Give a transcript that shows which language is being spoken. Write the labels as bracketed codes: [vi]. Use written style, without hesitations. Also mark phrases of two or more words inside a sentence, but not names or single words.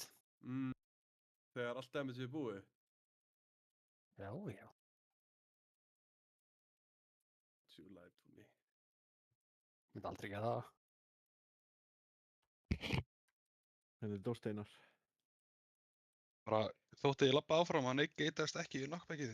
[is] Þegar allt damage er búið. Já, já. [en] Too light for me. [is] Myndi aldrei gera það. Þetta er Dórsteinar. Bara þótti ég labba áfram, hann geitast ekki í knockbackið.